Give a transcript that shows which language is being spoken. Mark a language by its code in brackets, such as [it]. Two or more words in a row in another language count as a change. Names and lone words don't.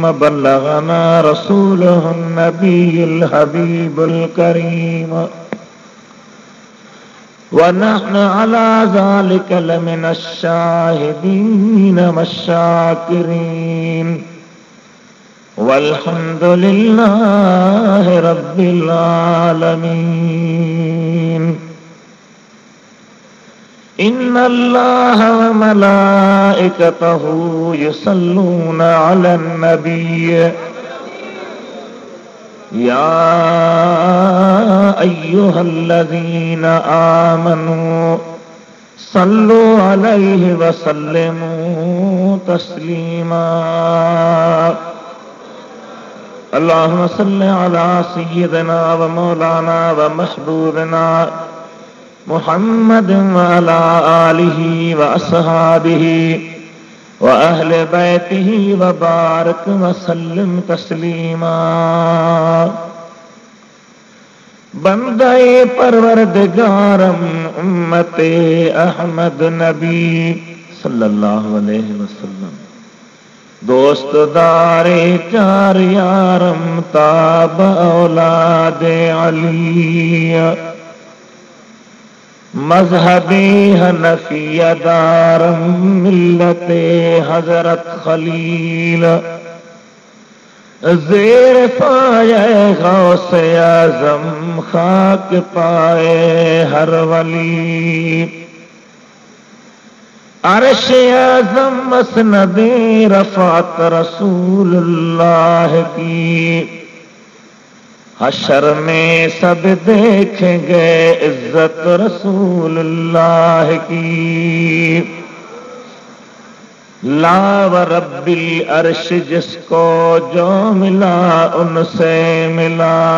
[ar] بلغنا رسوله النبي الحبيب الكريم ونحن على ذلك لمن الشاهدين والشاكرين والحمد لله رب العالمين. إن الله وملائكته يصلون على النبي يا أيها الذين آمنوا صلوا عليه وسلموا تسليما. اللهم صل على سيدنا ومولانا ومحبوبنا محمد وعلى آله وأصحابه وأهل بيته وبارك وسلم تسليما. [fa] بندهٔ پروردگارم امت احمد نبی [ar] صلى الله عليه وسلم. [fa] دوست دار چار یارم تاب اولاد علی. مذهب حنفیه دارم ملت حضرت خلیل. زیر پای غوث اعظم خاک پای هر ولی. [ur] عرش اعظم مسند رفعت رسول اللہ کی. حشر میں سب دیکھیں گے عزت رسول اللہ کی. [ar] لا ورب العرش [ur] جس کو جو ملا ان سے ملا.